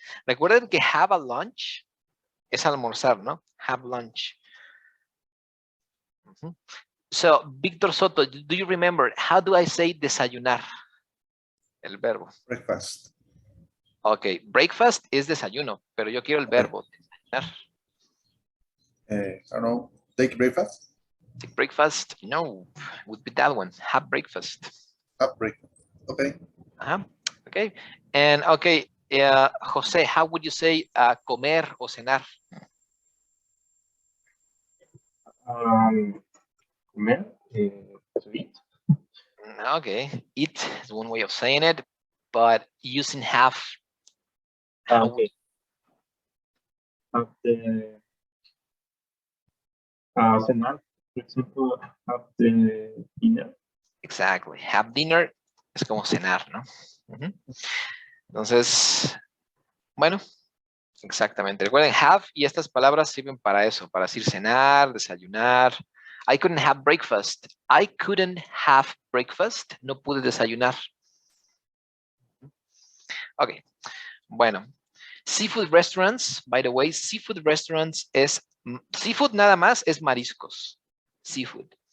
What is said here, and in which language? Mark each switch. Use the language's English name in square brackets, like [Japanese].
[Spanish] Recuerden que [English] have a lunch [Spanish] es almorzar, ¿no? [English] Have lunch. So, Víctor Soto, do you remember, how do I say desayunar? [Spanish] El verbo. [English] Breakfast. [Spanish] Ok, breakfast es desayuno, pero yo quiero el verbo, desayunar. [English] I don't know, take breakfast? Take breakfast, no, would be that one, have breakfast. Have breakfast, okay. Okay, and okay, Jose, how would you say comer o cenar? [Spanish] Comer, [English] to eat. Okay, eat is one way of saying it, but using have. Okay. Have the cenar, for example, have the dinner. Exactly, have dinner [Spanish] es como cenar, ¿no? Entonces, bueno, exactamente. Recuerden, have y estas palabras sirven para eso, para decir cenar, desayunar. [English] I couldn't have breakfast. I couldn't have breakfast. [Spanish] No pude desayunar. [English] Ok, [Spanish] bueno. [English] Seafood restaurants, by the way, seafood restaurants es, seafood [Spanish] nada más es mariscos. [English] Seafood.